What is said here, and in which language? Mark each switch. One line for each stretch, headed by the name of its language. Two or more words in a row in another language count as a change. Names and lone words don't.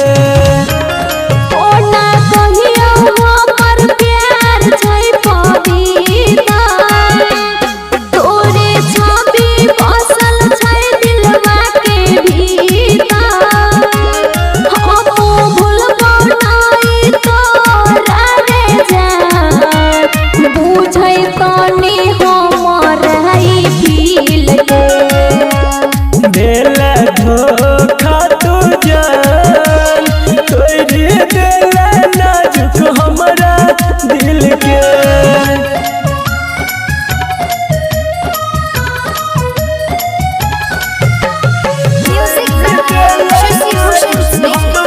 Maithili: ओना कहियो हमर प्यार छै पविता तोरे छवि बसल छै दिलवा के भीतर। हम भूलबो नहीं तोरा रे जान बुझै तानी हमर है फील के। देला धोखा तू जान तोरी देला नाजुक हमरा दिल के।
English: music by
Maithili: शशि भूषण स्नेह।